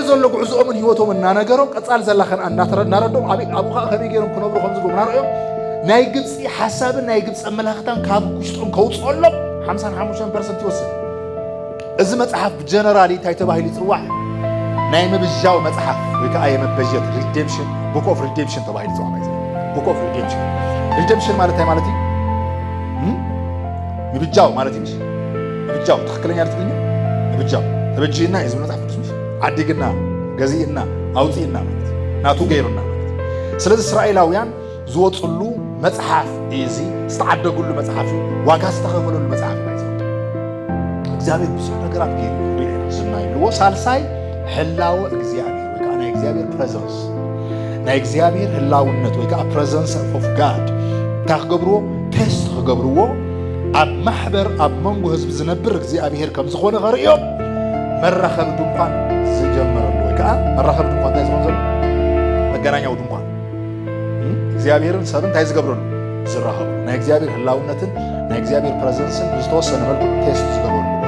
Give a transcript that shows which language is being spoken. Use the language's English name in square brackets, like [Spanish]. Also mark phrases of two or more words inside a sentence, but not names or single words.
[Tigrinya] ዘሎ ጉዕዞኦም ህይወቶም እና ነገሮም ቀጻል ዘላኸን እናረዶም አቡኻ ከመይ ገይሮም ክነብሩ ከም ዝግቡ ናርኦም ናይ ግብፂ ሓሳብን ናይ ግብፂ ኣመላኽታን ካብ ውሽጦም ከውፅኦሎም 55% ይወስድ እዚ መጽሐፍ ጀነራሊ እንታይ ተባሂሉ ይጽዋዕ ናይ ምብጃው መጽሐፍ ወይ ከዓ የመበጀት [English] redemption book of redemption [Tigrinya] ተባሂሉ ይጽዋዕ ማለት [English] book of redemption [Tigrinya] ሪዴምፕሽን ማለት ማለት ምብጃው ማለት እንጂ ምብጃው ትክክለኛ ትግርኛ ምብጃው ተበጅና የዝም መጽሐፍ ቅዱስ ዓዲግና ገዚእና አውጪና ማለት ናቱ ገይሩና ማለት ስለዚህ እስራኤላውያን ዝወጽሉ መጽሐፍ እዚ ዝተዓደጉሉ መጽሐፍ ዋጋ ዝተኸፈሉሉ መጽሐፍ ማለት እግዚአብሔር ብዙ ነገራት ገይሩ ዝናይልዎ ሳልሳይ ህላወ እግዚአብሔር ወይ ከዓ ናይ እግዚአብሔር ፕሬዘንስ ናይ እግዚአብሔር ህላውነት ወይ ከዓ [English] presence of God [Tigrinya] ታኽገብርዎ ቴስት ክገብርዎ ኣብ ማሕበር ኣብ መንጎ ህዝቢ ዝነብር እግዚአብሔር ከም ዝኾነ ኸርእዮም መራኸቢ ድንኳን ዝጀመረሉ ወይ ከዓ መራኸቢ ድንኳን እንታይ ዝኾን ዘሎ መገናኛው ድንኳን እግዚአብሔርን ሰብን እንታይ ዝገብረሉ ዝራኸቡ ናይ እግዚአብሔር ህላውነትን ናይ እግዚአብሔር ፕሬዘንስን ብዝተወሰነ መልኩ ቴስት ዝገብረሉ